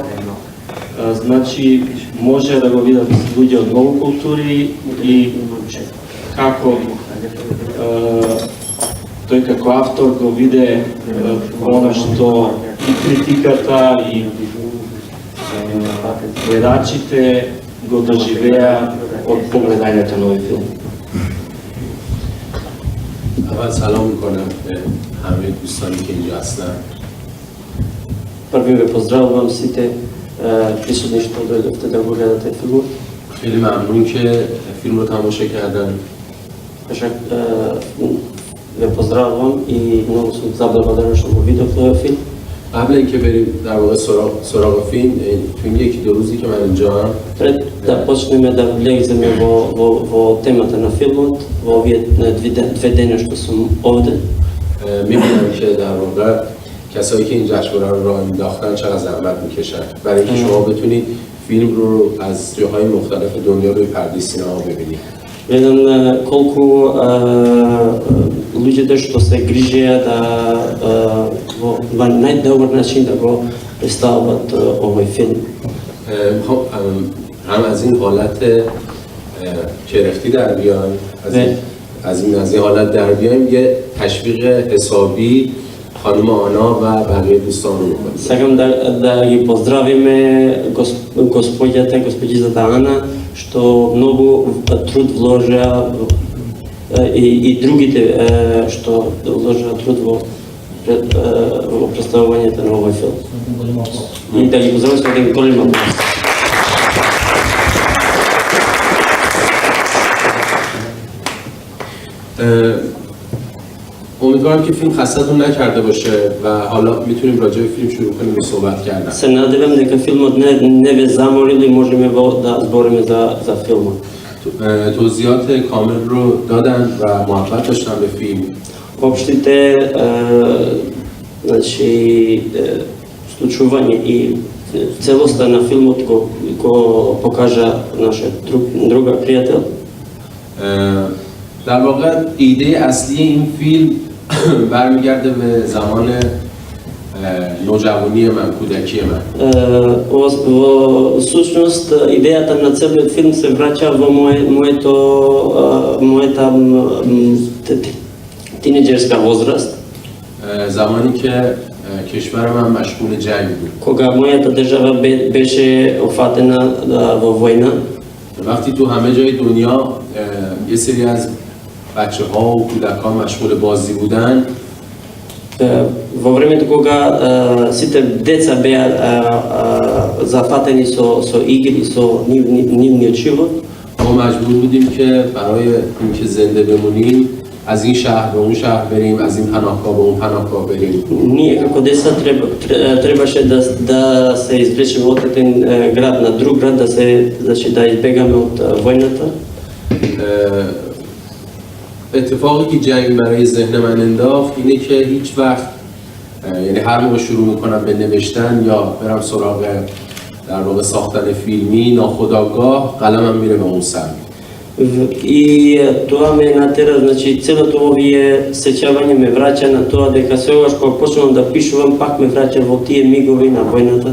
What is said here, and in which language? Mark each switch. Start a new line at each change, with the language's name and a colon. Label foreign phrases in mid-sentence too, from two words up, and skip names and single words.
Macedonian: Значи може да го видат луѓе од многу култури и како тој како автор го виде она што и критиката и гледачите го доживеа од погледањето на овој филм.
Persian: اول سلام میکنم به همه دوستانی که اینجا هستن.
Macedonian: Први ве поздравувам сите присутни што дојдовте да го гледате филмот.
Persian: خیلی ممنون که فیلم رو تماشا کردن.
Macedonian: Ве поздравувам и многу сум заблагодарен што го видов овој филм.
Persian: قبل اینکه بریم در واقع سراغ فیلم، تو این یکی دو روزی که من اینجا هم
Macedonian: Пред да почнеме да влеземе во темата на филмот, во овие две дена што сум овде,
Persian: میبینم که در واقع کسایی که این جشنواره رو راه انداختن چقدر زحمت میکشن برای اینکه شما بتونید فیلم رو از جاهای مختلف دنیا روی پرده سینما ببینید.
Macedonian: гледам колку луѓето што се грижеа да во најдобар начин да го представат овој филм.
Persian: هم از این حالت کرختی در بیایم، از این حالت در بیایم یه تشویق حسابی خانم آنا و بقیه دوستان رو می‌کنیم.
Macedonian: Сакам да ги поздравиме госпоѓата Ана што многу труд вложеа и другите што вложеа труд во представувањето на овој филм. И да ги поздравиме со еден голем аплауз.
Persian: امیدوارم که فیلم خستتون نکرده باشه و حالا میتونیم راجع به فیلم شروع کنیم به صحبت کردن.
Macedonian: Се надевам дека филмот не ве заморил и можеме да збориме за филмот.
Persian: توضیحات کامل رو دادن و محبت داشتن به فیلم.
Macedonian: Обштите значи случување и целоста на филмот го покажа нашиот друга пријател.
Persian: در واقع ایده اصلی این فیلم برمیگرده به زمان نوجوانی من، کودکی من.
Macedonian: Во сушност идејата на целиот филм се враќа во мојата тинеџерска возраст.
Persian: زمانی که کشور من مشغول جنگ بود.
Macedonian: Кога мојата држава беше офатена во војна.
Persian: وقتی تو همه جای دنیا یه سری از بچه‌ها و کودکان مشغول بازی بودن،
Macedonian: во времето кога сите деца беа зафатени со игри, со нивниот живот,
Persian: ما مجبور بودیم که برای اینکه زنده بمونیم از این شهر به اون شهر بریم، از این پناهگاه به اون پناهگاه بریم.
Macedonian: Ние како деца требаше да се извлечеме од еден град на друг град, значи да избегаме од војната.
Persian: اتفاقی که جنگ برای ذهن من انداخت اینه که هیچ وقت یعنی هر موقع شروع میکنم به نوشتن یا برم سراغ در واقع ساختن فیلمی ناخودآگاه قلمم میره به اون سمت.
Macedonian: И тоа ме натера, значи целото овие сеќавање ме враќа на тоа дека секогаш кога почнувам да пишувам, пак ме враќа во тие мигови на војната.